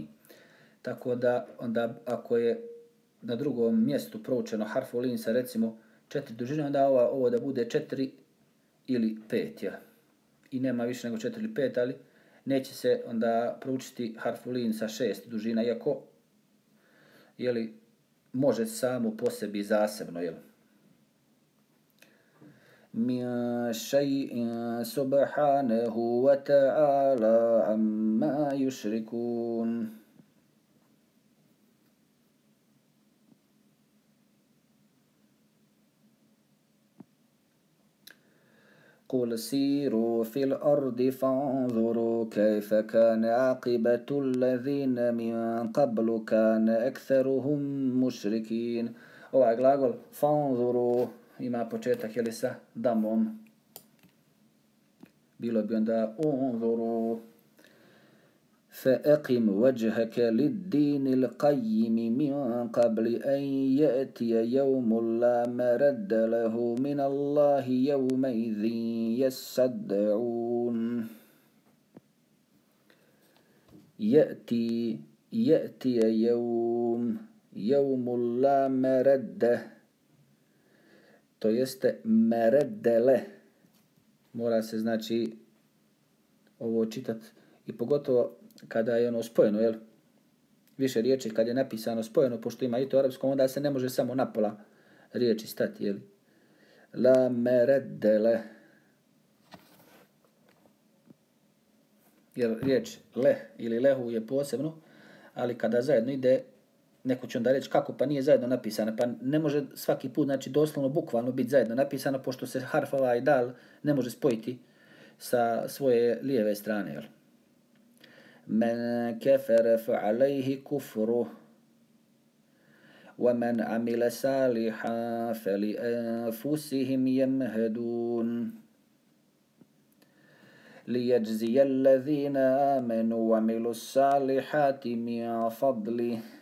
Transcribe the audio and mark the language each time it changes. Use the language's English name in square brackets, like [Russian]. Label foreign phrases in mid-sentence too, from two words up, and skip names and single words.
[Bosnian] Tako da onda ako je na drugom mjestu proučeno harfu lin sa recimo 4 dužine, onda ovo da bude 4 ili 5. Ja. I nema više nego 4 ili 5, ali neće se onda proučiti harfu lin sa 6 dužina, iako može samo po sebi zasebno. [Arabic] من شيء سبحانه وتعالى عما يشركون. قل سيروا في الأرض فانظروا كيف كان عاقبة الذين من قبل كان أكثرهم مشركين. [Bosnian] Ovaj glagol fanzuru ima početak sa damom. Bilo bi onda unzuru. [Arabic] فأقم وجهك للدين القيم من قبل أن يأتي يوم لا مرد له من الله يومئذ يصدعون. يأتي يوم لا مرد, [Bosnian] to jeste mereddele. Mora se znači ovo čitati i pogotovo kada je ono spojeno, više riječi kad je napisano spojeno, pošto ima i to u arapskom, onda se ne može samo na pola riječi stati, [Arabic] لا مرد له. [Bosnian] Jer riječ le ili lehu je posebno, ali kada zajedno ide, neko će onda reći kako pa nije zajedno napisana, pa ne može svaki put, znači doslovno bukvalno biti zajedno napisana, pošto se harf i dal ne može spojiti sa svoje lijeve strane, [Arabic] من كفر فعليه كفره ومن عمل صالحا فلأنفسهم يمهدون ليجزي الذين آمنوا وعملوا الصالحات من فضله